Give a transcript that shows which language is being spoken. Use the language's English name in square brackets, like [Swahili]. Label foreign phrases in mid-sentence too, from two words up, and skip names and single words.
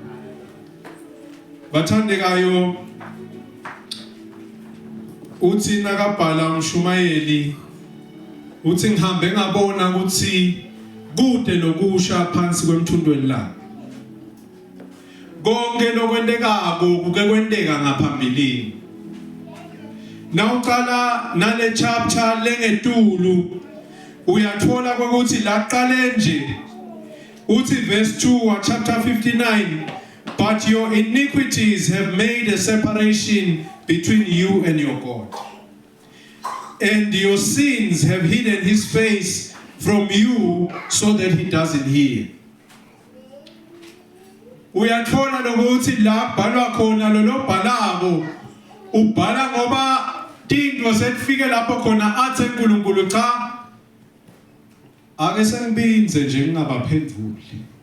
[Swati] Bathandekayo uthi nakabhala uMshumayeli uthi ngihambe ngabona ukuthi kude nokusha phansi kwemthundweni la. Konke lokwendekako kuke kwendeka ngaphambilini. Nawuqala nale chapter lengetulu uyathola ukuthi laqale nje uthi verse 2 wa chapter [English] 59, but your iniquities have made a separation between you and your God, and your sins have hidden his face from you so that he doesn't hear. [Swati] Uyathola lokuthi la bhalwa khona lo bhalako ubhala ngoba tinto sekufike lapho khona athe uNkulunkulu cha ake sengibinze nje ngingabaphenduli.